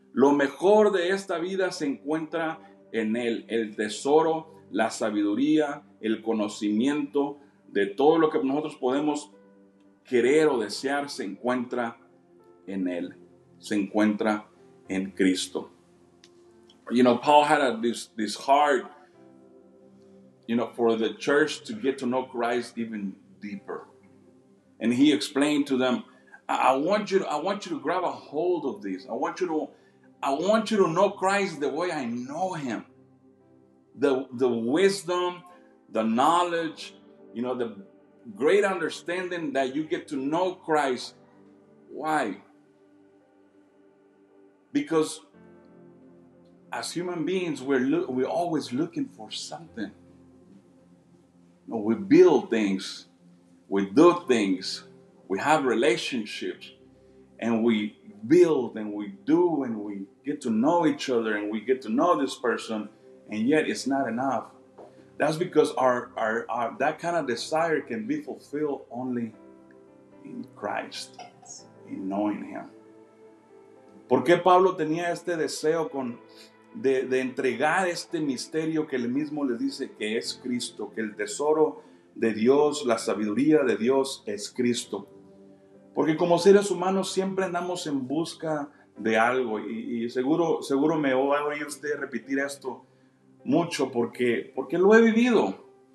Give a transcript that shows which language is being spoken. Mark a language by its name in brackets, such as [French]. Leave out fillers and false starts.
[Spanish] Lo mejor de esta vida se encuentra en Él, el tesoro, la sabiduría, el conocimiento de todo lo que nosotros podemos querer o desear se encuentra en Él, se encuentra en Cristo. [English] You know, Paul had this heart, you know, for the church to get to know Christ even deeper. And he explained to them, I want you to grab a hold of this. I want you to know Christ the way I know him. The wisdom, the knowledge, the great understanding that you get to know Christ. Why? Because as human beings, we're always looking for something. We build things, we do things, we have relationships, and we build and we do and we get to know each other and we get to know this person, and yet it's not enough. That's because our that kind of desire can be fulfilled only in Christ, in knowing him. [Spanish] ¿Por qué Pablo tenía este deseo de entregar este misterio que él mismo le dice que es Cristo, que el tesoro de Dios, la sabiduría de Dios es Cristo? Porque como seres humanos siempre andamos en busca de algo, y seguro me va a oír usted repetir esto mucho porque lo he vivido.